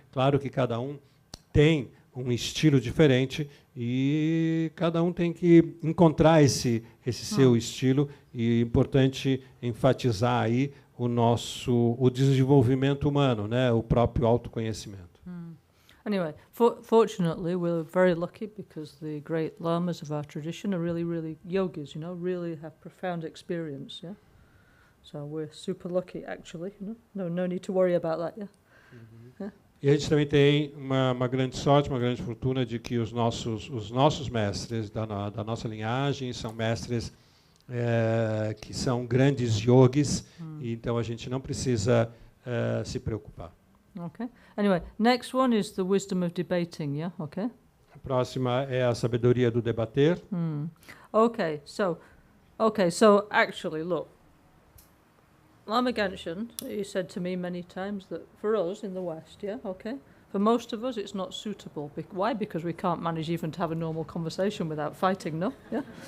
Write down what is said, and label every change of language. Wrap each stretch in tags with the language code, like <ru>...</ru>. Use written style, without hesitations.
<pt>Claro que cada um tem um estilo diferente e cada um tem que encontrar esse seu estilo, e é importante enfatizar aí o desenvolvimento humano, né? O próprio autoconhecimento.</pt> <en>Anyway, fortunately, we're very lucky because the great lamas of our tradition are really, really yogis, really have profound experience, yeah? So we're super lucky, actually, No need to worry about that, yeah? Yeah?</en> <pt>E a gente também tem uma grande sorte, uma grande fortuna de que os nossos mestres da nossa linhagem são mestres que são grandes yogis, e então a gente não precisa se preocupar.</pt> <en>Okay. Anyway, next one is the wisdom of debating, yeah? Okay.</en> <pt>A próxima é a sabedoria do debater.</pt> <en>Okay, so actually, look, Lama Genshin, he said to me many times that for us in the West, yeah, okay, for most of us it's not suitable. Why? Because we can't manage even to have a normal conversation without fighting, no? Yeah?</en>